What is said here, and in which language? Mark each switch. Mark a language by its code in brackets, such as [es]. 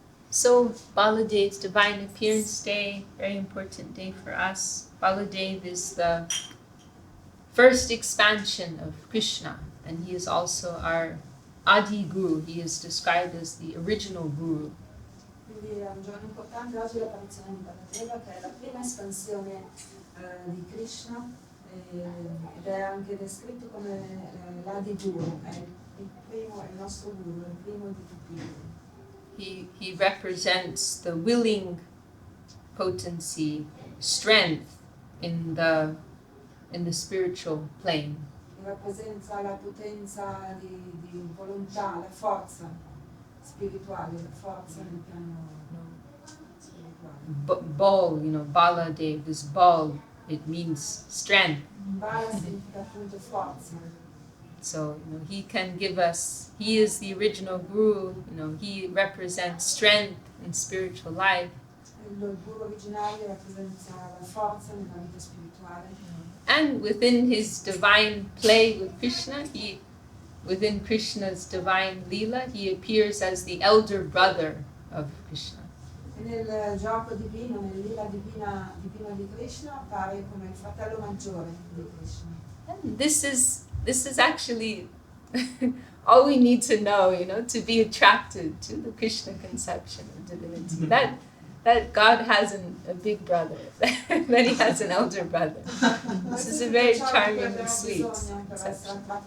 [en] So Baladev's Divine Appearance Day, very important day for us. Baladev is the first expansion of Krishna, and he is also our Adi Guru. He is described as the original Guru. [it] Quindi è un giorno importante oggi l'apparizione di Baladeva, che è la prima espansione di Krishna ed è anche descritto come l'Adi Guru, è il nostro Guru, il primo di tutti i Guru. [en] He represents the willing potency, strength in the spiritual plane. [it] rappresenta la potenza di volontà, la forza spirituale, la forza nel piano spirituale. [en] Bal, Baladev, this bal, it means strength. [it] Bala significa appunto forza. [en] So, he can give us, he is the original guru, he represents strength in spiritual life. [it] Il guru originario rappresenta la forza nella vita spirituale. [en] And within his divine play with Krishna, within Krishna's divine lila, he appears as the elder brother of Krishna. [it] E nel gioco divino, nel lila divino di Krishna, appare come il fratello maggiore di Krishna. [en] And this is actually all we need to know, to be attracted to the Krishna conception of divinity. That God has a big brother, that he has an elder brother. This is a very charming and sweet conception.